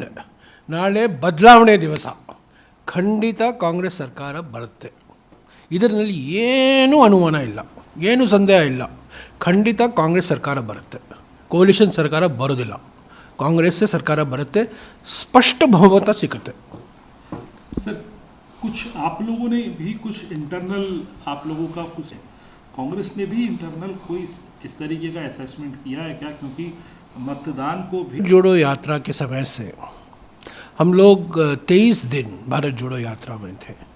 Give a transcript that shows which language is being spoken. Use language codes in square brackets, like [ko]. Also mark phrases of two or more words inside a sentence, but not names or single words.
[kn] ನಾಳೆ ಬದಲಾವಣೆ ದಿವಸ. ಖಂಡಿತ ಕಾಂಗ್ರೆಸ್ ಸರ್ಕಾರ ಬರುತ್ತೆ. ಇದರಲ್ಲಿ ಏನೂ ಅನುಮಾನ ಇಲ್ಲ, ಏನೂ ಸಂದೇಹ ಇಲ್ಲ. ಖಂಡಿತ ಕಾಂಗ್ರೆಸ್ ಸರ್ಕಾರ ಬರುತ್ತೆ. ಕೋಲಿಷನ್ ಸರ್ಕಾರ ಬರೋದಿಲ್ಲ. ಕಾಂಗ್ರೆಸ್ ಸರ್ಕಾರ ಬರುತ್ತೆ. ಸ್ಪಷ್ಟ ಬಹುಮತ ಸಿಗುತ್ತೆ. [hi] सर, कुछ आप लोगों ने भी कुछ इंटरनल, आप लोगों का कुछ कांग्रेस ने भी इंटरनल कोई इस तरीके का असेसमेंट किया है क्या? क्योंकि मतदान को भी जोड़ो यात्रा के समय से हम लोग 23 दिन भारत जोड़ो यात्रा में थे.